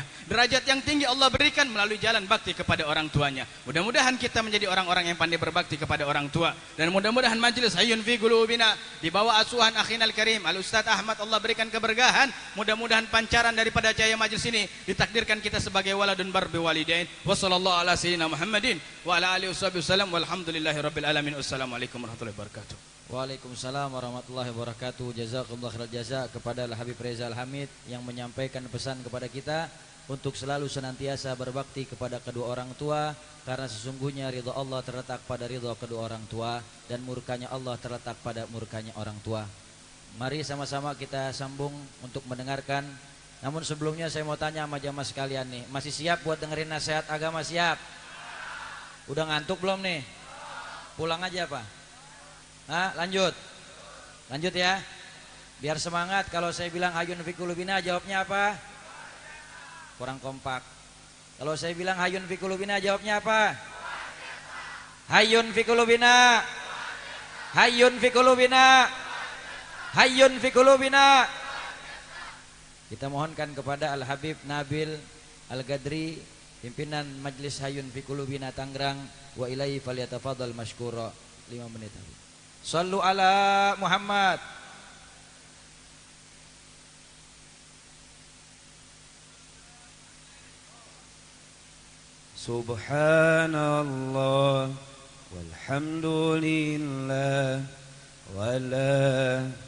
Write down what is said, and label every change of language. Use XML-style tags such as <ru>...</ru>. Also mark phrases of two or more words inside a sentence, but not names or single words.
<id>Derajat yang tinggi Allah berikan melalui jalan bakti kepada orang tuanya. Mudah-mudahan kita menjadi orang-orang yang pandai berbakti kepada orang tua, dan mudah-mudahan majelis Hayyun fi Qulubina di bawah asuhan</id> <ar>أخينا الكريم</ar> <id>Al Ustaz Ahmad, Allah berikan keberkahan. Mudah-mudahan pancaran daripada cahaya majelis ini ditakdirkan kita sebagai</id> <ar>ولد بار بالوالدين. وصلى الله على سيدنا محمد وعلى آله وسلم والحمد لله رب العالمين. والسلام عليكم ورحمة الله وبركاته. وعليكم السلام ورحمة الله وبركاته. جزاكم الله خير الجزاء</ar> <id>kepada Habib Reza Al-Hamid yang menyampaikan pesan kepada kita untuk selalu senantiasa berbakti kepada kedua orang tua, karena sesungguhnya ridha Allah terletak pada ridha kedua orang tua dan murkanya Allah terletak pada murkanya orang tua. Mari sama-sama kita sambung untuk mendengarkan. Namun sebelumnya saya mau tanya sama jamaah sekalian nih, masih siap buat dengerin nasihat agama? Siap? Udah ngantuk belum nih? Pulang aja apa? Hah? Lanjut. Lanjut ya. Biar semangat. Kalau saya bilang hayun fi qulubina, jawabnya apa? Kurang kompak. Kalau saya bilang hayun fi qulubina, jawabnya apa? Hayun fi qulubina. Hayun fi qulubina. Hayun fi qulubina. Kita mohonkan kepada Al-Habib Nabil Al-Gadri, pimpinan Majelis Hayun fi Qulubina Tangerang,</id> <ar>وإليه فليتفضل مشكورا.</ar> <id>5 menit.</id> <ar>صلوا على محمد. سبحان الله والحمد لله ولا</ar>